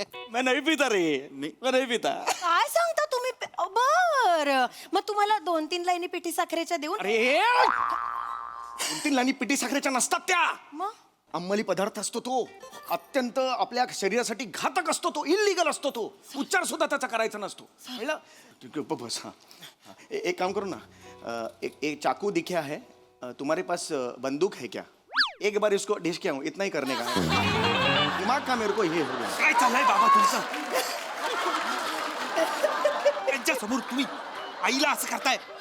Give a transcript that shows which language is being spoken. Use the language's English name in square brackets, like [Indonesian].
[Hindi] मैं नहीं पीता रे, मैं नहीं पीता. [Marathi] काय सांगता तुम्ही? बर मग तुम्हाला 2-3 लाईनी पिठी साखरेच्या देऊन. अरे 2-3 लाईनी पिठी साखरेच्या नसतात त्या. मग अंमली पदार्थ असतो तो, अत्यंत आपल्या शरीरासाठी घातक असतो तो, इल्लीगल असतो तो. उच्चार सुद्धा त्याचा करायचा नसतो. कळलं? तू बस. [Hindi] हाँ एक काम करो ना, एक चाकू दिखा है, तुम्हारे पास बंदूक है क्या? एक बार इसको डिश किया हूँ, इतना ही करने का है. दिमाग का मेरे को ये हो गया. [Marathi] काय चाललंय बाबा तुमचं? त्यांच्या समोर तुम्ही आईला असं करताय?